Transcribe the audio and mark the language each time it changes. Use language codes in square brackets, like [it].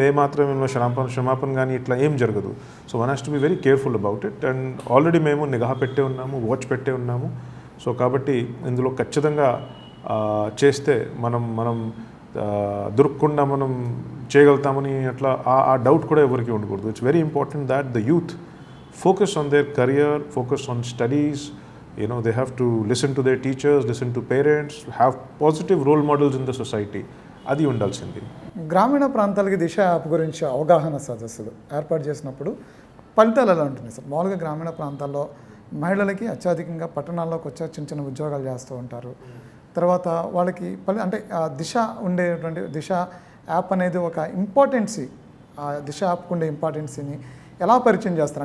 [te] ఏమాత్రం ఇందులో క్షమాపణ కానీ ఇట్లా ఏం జరగదు. [en] So one has to be very careful about it. [te] And already మేము నిఘా పెట్టే ఉన్నాము, వాచ్ పెట్టే ఉన్నాము. సో కాబట్టి ఇందులో ఖచ్చితంగా చేస్తే మనం దొరకకుండా మనం చేయగలుగుతామని అట్లా ఆ డౌట్ కూడా ఎవరికి ఉండకూడదు. It's very important that the youth [en] focus on their career, focus on studies. They have to listen to their teachers, listen to parents, have positive role models in the society. [te] అది ఉండాల్సింది. గ్రామీణ ప్రాంతాలకి దిశ app గురించి అవగాహన సదస్సులు ఏర్పాటు చేసినప్పుడు ఫలితాలు ఎలా ఉంటున్నాయి సార్? మామూలుగా గ్రామీణ ప్రాంతాల్లో మహిళలకి అత్యధికంగా పట్టణాల్లోకి వచ్చే చిన్న చిన్న ఉద్యోగాలు చేస్తూ ఉంటారు. తర్వాత వాళ్ళకి అంటే దిశ ఉండేటువంటి దిశ యాప్ అనేది ఒక ఇంపార్టెన్సీ, ఆ దిశ యాప్కు ఉండే ఇంపార్టెన్సీని ఎలా పరిచయం చేస్తారు?